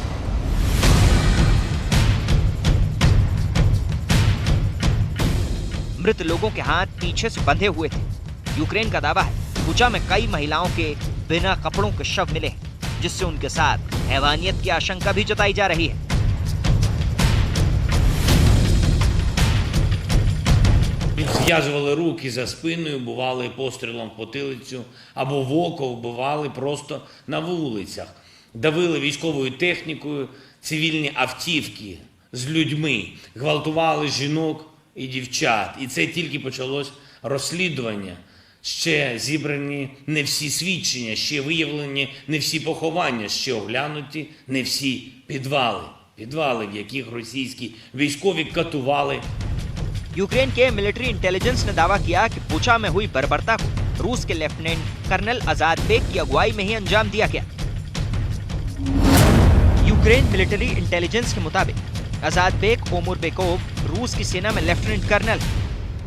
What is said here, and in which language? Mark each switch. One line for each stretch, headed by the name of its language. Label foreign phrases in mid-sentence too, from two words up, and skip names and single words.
Hindi: मृत लोगों के हाथ पीछे से बंधे हुए थे। यूक्रेन का दावा है बुचा में कई महिलाओं के बिना कपड़ों के शव मिले हैं, जिससे उनके साथ हैवानियत की आशंका भी जताई जा रही है।
Ukrainian: Зв'язували руки за спиною, бували пострілом в потилицю або в око, вбивали просто на вулицях. Давили військовою технікою цивільні автівки з людьми, гвалтували жінок і дівчат. І це тільки почалось розслідування. Ще зібрані не всі свідчення, ще виявлені не всі поховання, ще оглянуті не всі підвали. Підвали, в яких російські військові катували.
Hindi: यूक्रेन के मिलिट्री इंटेलिजेंस ने दावा किया कि बुचा में हुई बर्बरता को रूस के लेफ्टिनेंट कर्नल अजातबेक की अगुवाई में ही अंजाम दिया गया। यूक्रेन मिलिट्री इंटेलिजेंस के मुताबिक अजातबेक ओमुरबेकोव रूस की सेना में लेफ्टिनेंट कर्नल है।